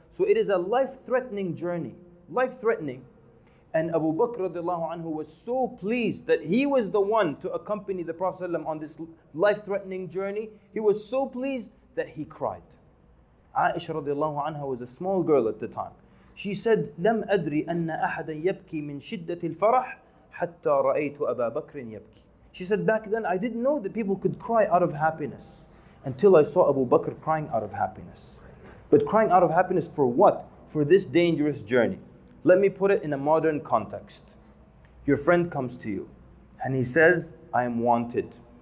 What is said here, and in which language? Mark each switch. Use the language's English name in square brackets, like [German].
[English] So it is a life-threatening journey. Life-threatening. And Abu Bakr radiallahu anhu was so pleased that he was the one to accompany the Prophet ﷺ on this life-threatening journey. He was so pleased that he cried. Aisha radiallahu anha was a small girl at the time. She said, [Arabic] لم أدري أن أحدا يبكي من شدة الفرح حتى رأيت أبا بكر يبكي. [English] She said, back then I didn't know that people could cry out of happiness until I saw Abu Bakr crying out of happiness. But crying out of happiness for what? For this dangerous journey. Let me put it in a modern context. Your friend comes to you and he says, I am wanted.